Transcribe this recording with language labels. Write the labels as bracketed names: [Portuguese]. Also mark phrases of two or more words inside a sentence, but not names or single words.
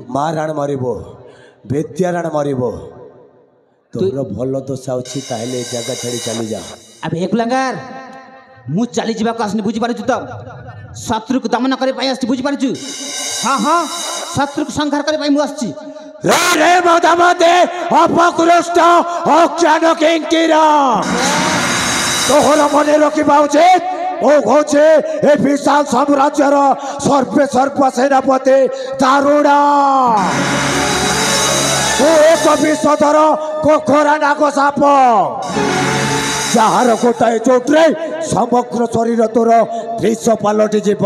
[Odia] ମା ରାଣ ମରିବ, ବେତ୍ୟା ରାଣ ମରିବ। ତୋର ଭଲ ଦଶା ଅଛି ତାହେଲେ ଏ ଜାଗା ଛାଡି ଚାଲିଯା। ଆବେ ଏକଲଙ୍କାର ମୁଁ ଚାଲିଯିବାକୁ ଆସିନି, ବୁଝିପାରୁଛୁ ତ? ଶତ୍ରୁକୁ ଦମନ କରିବା ପାଇଁ ଆସିଛି, ବୁଝିପାରୁଛୁ? ହଁ ହଁ ଶତ୍ରୁକୁ ସଂହାର କରିବା ପାଇଁ ମୁଁ ଆସିଛି। ରେ ମଦମତେ ଅପକୃଷ୍ଟ ଅଜ୍ଞାନ କିଙ୍କିର ତୋହର ମନେ ରଖିବା ଉଚିତ ଓ ହୋଚେ ଏ ବିଶାଳ ସାମ୍ରାଜ୍ୟର ସର୍ବେ ସର୍ବ ସେନାପତି ଦାରୁଣା ଓ ଏକ ବିଷଧର କୋଖରା ନାଗ ସାପ ଯାହାର ଗୋଟାଏ ଚୋଟରେ ସମଗ୍ର ଶରୀର ତୋର ବିଷ ପାଲଟି ଯିବ।